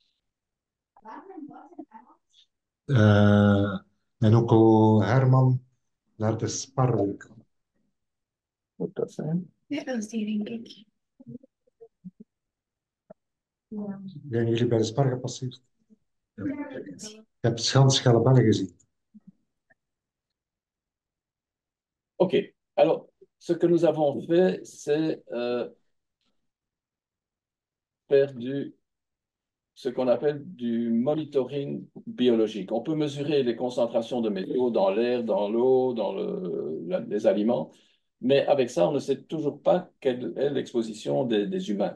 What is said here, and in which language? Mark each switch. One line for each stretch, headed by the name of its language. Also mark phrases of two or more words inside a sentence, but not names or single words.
Dutch: En ook al Herman naar de Sparwijk. Moet dat zijn? Ja, dat is die, denk ik. Zijn jullie bij de Spar gepasseerd? Ja. Ik heb schelle bellen gezien. OK.
French: Alors, ce que nous avons fait, c'est faire ce qu'on appelle du monitoring biologique. On peut mesurer les concentrations de métaux dans l'air, dans l'eau, dans les aliments, mais avec ça, on ne sait toujours pas quelle est l'exposition des humains.